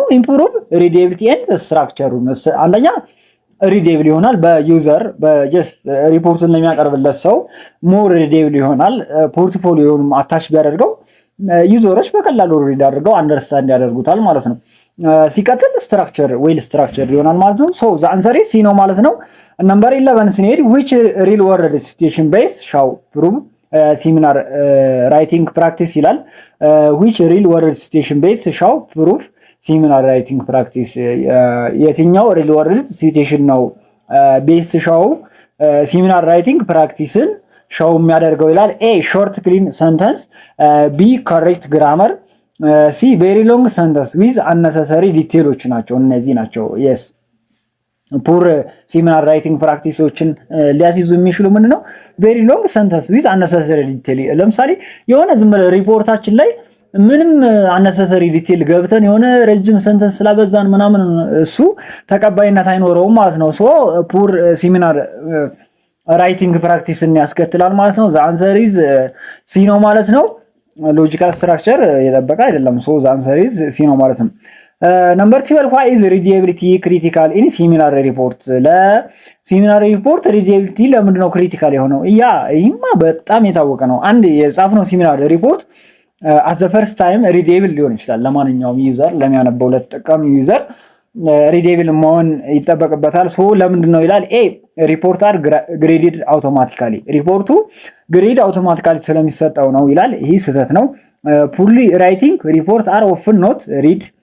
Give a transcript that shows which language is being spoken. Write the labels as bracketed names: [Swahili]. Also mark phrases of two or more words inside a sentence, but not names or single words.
[English] improve readability and [Amharic] ስትራክቸሩን አንደኛ ሪዴብል ይሆናል በዩዘር በጀስት ሪፖርቱን ለሚያቀርብለት ሰው [English] more readable [Amharic] ይሆናል። ፖርትፎሊዮንም አታች ቢያደርገው ዩዘሮች በቀላሉ ሪድ አድርገው አንደርስታንድ ያደርጉታል ማለት ነው። ሲቀጥል ስትራክቸር [English] well structure [Amharic] ይሆናል ማለት ነው። [English] so the answer is C [Amharic] ነው ማለት ነው። [English] ነምበር 11 ስንሄድ which real world situation based shall prove seminar writing practice ይላል። which real world situation based shall prove seminar writing practice የትኛው real world situation [Amharic] ነው ቤስ ሻው [English] seminar writing practiceን [Amharic] ሻው የሚያደርገው ይላል። [English] ኤ short clean sentence ቢ correct grammar ሲ very long sentence with unnecessary details [Amharic] ናቸው። እነዚህ ናቸው yes [English] poor seminar writing practices [Amharic] ሊያስይዙ የሚችሉ ምንድነው [English] very long sentence with unnecessary detail። [Amharic] ለምሳሌ የሆነ ዝም ብለ ሪፖርታችን ላይ ምንም [English] unnecessary detail [Amharic] ገብተን የሆነ ረጅም ሰንተንስ ስላበዛን ምናምን እሱ ተቀባይነት አይኖረውም ማለት ነው። [English] so poor seminar writing practice [Amharic] ያስከትላል ማለት ነው። [English] the answer is C [Amharic] ነው ማለት ነው። [English] logical structure [Amharic] የጠበቀ አይደለም። [English] so the answer is C [Amharic] ነው ማለት ነው። ነምበር 12 [English] why is readability critical in seminar report? [Amharic] ለሴሚናር [English] report readability [Amharic] ለምንድን ነው ክሪቲካል የሆነው? ይህማ በጣም የታወቀ ነው። አንድ የጻፍነው [English] seminar report at the first time readable [Amharic] ሊሆን ይችላል። ለማንኛውም ዩዘር ለሚያነበው ለተጠቃሚ ዩዘር readable መሆን ይጠበቅበታል። ሶ ለምንድን ነው ይላል። [English] A report are graded automatically [Amharic] ሪፖርቱ [English] grade automatically [Amharic] ስለሚሰጠው ነው ይላል። ይህ ስህተት ነው። [English] poorly writing report are often not read